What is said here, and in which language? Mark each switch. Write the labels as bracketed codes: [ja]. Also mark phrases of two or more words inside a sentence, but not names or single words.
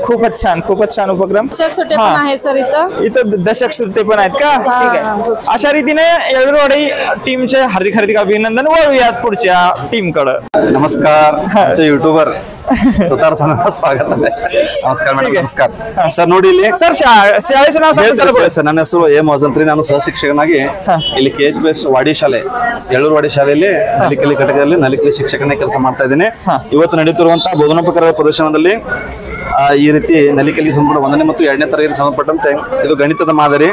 [mr] खूपच छान खूपच छान उपक्रम. दशक सुट्टे पण आहे सर इथं दशक सुट्टे पण आहेत का? ठीक आहे. अशा रीतीने येळूरवाडी टीमचे हार्दिक हार्दिक अभिनंदन. वळूयात पुढच्या टीम कडे. नमस्कार युट्यूबर स्वागत नमस्कार ಮೇಡಮ್. [kn] ನಮಸ್ಕಾರ ಸರ್. ನೋಡಿ ಇಲ್ಲಿ ಸರ್ ಶಾಲೆಯ ನಾವು ಸರ್ ನನ್ನ ಹೆಸರು ಎ ಮೊಜಂತ್ರಿ. ನಾನು ಸಹ ಶಿಕ್ಷಕನಾಗಿ ಇಲ್ಲಿ KHPS ವಾಡಿ ಶಾಲೆ ಯಳ್ಳೂರವಾಡಿ ಶಾಲೆಯಲ್ಲಿ ನಲಿಕಲಿ ಘಟಕದಲ್ಲಿ ನಲಿಕಲಿ ಶಿಕ್ಷಕನಾಗಿ ಕೆಲಸ ಮಾಡ್ತಾ ಇದ್ದೀನಿ. ಇವತ್ತು ನಡೀತಿರುವಂತಹ ಬೋಧನೋಪಕರಣ ಪ್ರದರ್ಶನದಲ್ಲಿ ಈ ರೀತಿ ನಲಿಕಲಿ ಸಂಪೂರ್ಣ 1ನೇ ಮತ್ತು 2ನೇ ತರಗತಿ ಸಂಬಂಧಪಟ್ಟಂತೆ ಇದು ಗಣಿತದ ಮಾದರಿ.